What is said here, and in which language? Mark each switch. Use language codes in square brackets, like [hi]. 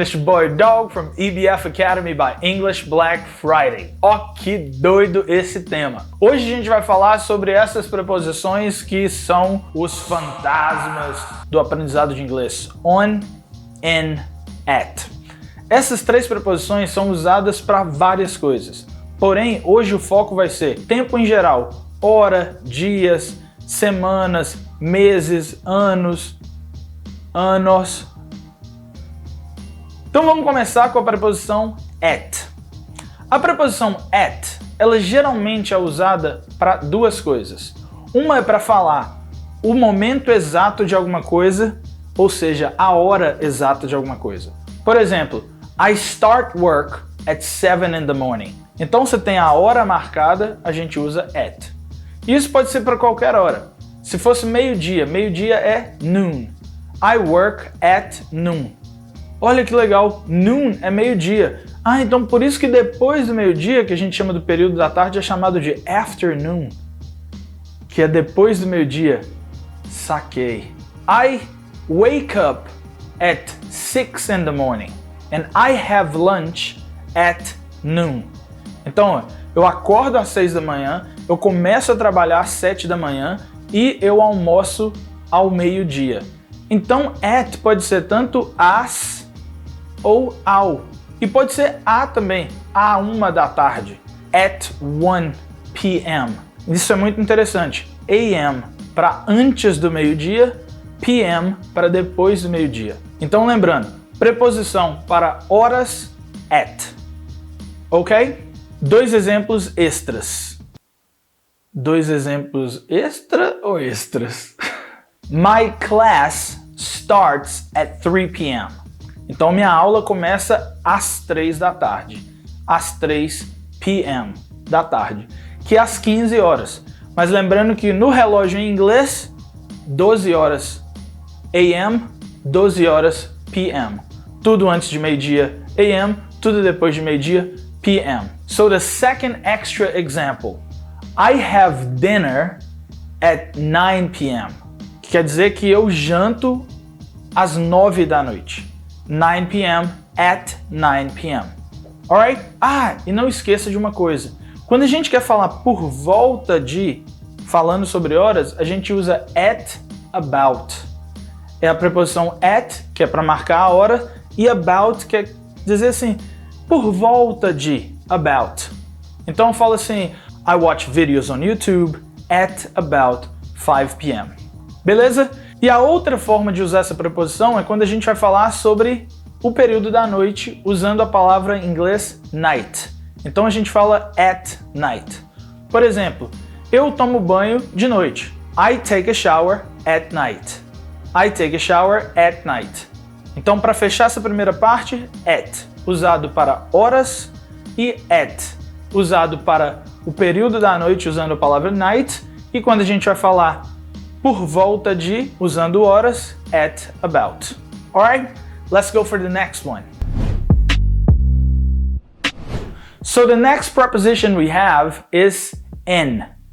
[en] It's your boy Dog from EBF Academy by English Black Friday. [pt] Ó, que doido esse tema. Hoje a gente vai falar sobre essas preposições que são os fantasmas do aprendizado de inglês. On, in, at. Essas três preposições são usadas para várias coisas. Porém, hoje o foco vai ser tempo em geral. Hora, dias, semanas, meses, anos. Então vamos começar com a preposição at. A preposição at, ela geralmente é usada para duas coisas. Uma é para falar o momento exato de alguma coisa, ou seja, a hora exata de alguma coisa. Por exemplo, [en] I start work at 7 in the morning. [pt] Então você tem a hora marcada, a gente usa at. Isso pode ser para qualquer hora. Se fosse meio-dia, meio-dia é noon. [en] I work at noon. [pt] Olha que legal, noon é meio-dia. Então por isso que depois do meio-dia, que a gente chama do período da tarde, é chamado de afternoon, que é depois do meio-dia. Saquei. [en] I wake up at 6 in the morning and I have lunch at noon. [pt] Então, eu acordo às 6 da manhã, eu começo a trabalhar às 7 da manhã e eu almoço ao meio-dia. Então, at pode ser tanto as ou ao. E pode ser a também, a 1 da tarde. [en] At 1 p.m. [pt] Isso é muito interessante. AM para antes do meio-dia, PM para depois do meio-dia. Então lembrando, preposição para horas, at. Ok? Dois exemplos extras. Dois exemplos extra ou extras? [en] My class starts at 3 p.m. [pt] Então minha aula começa às 3 da tarde, às 3 p.m. da tarde, que é às 15 horas. Mas lembrando que no relógio em inglês, 12 horas a.m., 12 horas p.m. Tudo antes de meio-dia a.m., tudo depois de meio-dia p.m. [en] So the second extra example, I have dinner at 9 p.m. [pt] Que quer dizer que eu janto às 9 da noite. 9 p.m. [en] at 9 p.m. Alright? [pt] E não esqueça de uma coisa. Quando a gente quer falar por volta de, falando sobre horas, a gente usa at about. É a preposição at, que é para marcar a hora, e about quer dizer assim, por volta de, about. Então eu falo assim, [en] I watch videos on YouTube at about 5 p.m. [pt] Beleza? E a outra forma de usar essa preposição é quando a gente vai falar sobre o período da noite usando a palavra em inglês night. Então a gente fala at night. Por exemplo, eu tomo banho de noite. [en] I take a shower at night. I take a shower at night. [pt] Então para fechar essa primeira parte, at, usado para horas, e at, usado para o período da noite usando a palavra night, e quando a gente vai falar por volta de, usando horas, at about. [en] Alright? Let's go for the next one. So the next preposition we have is in.